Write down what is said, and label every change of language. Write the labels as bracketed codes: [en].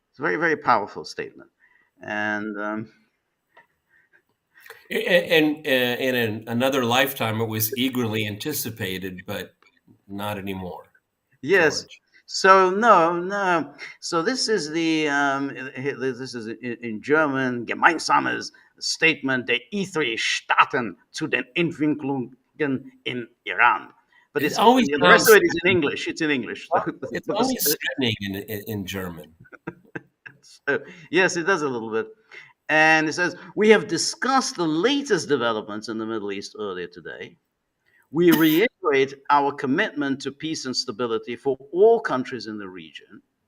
[en] It's a very, very powerful statement, and in another lifetime, it was eagerly anticipated, but not anymore. Yes. George. So no. So this is this is in German. [de] Gemeinsames Statement der E3 Staaten zu den Entwicklungen in Iran. [en] But it's always the rest of it is in English. It's in English. It's always threatening in German. So, yes, it does a little bit. And it says, we have discussed the latest developments in the Middle East earlier today. We reiterate our commitment to peace and stability for all countries in the region.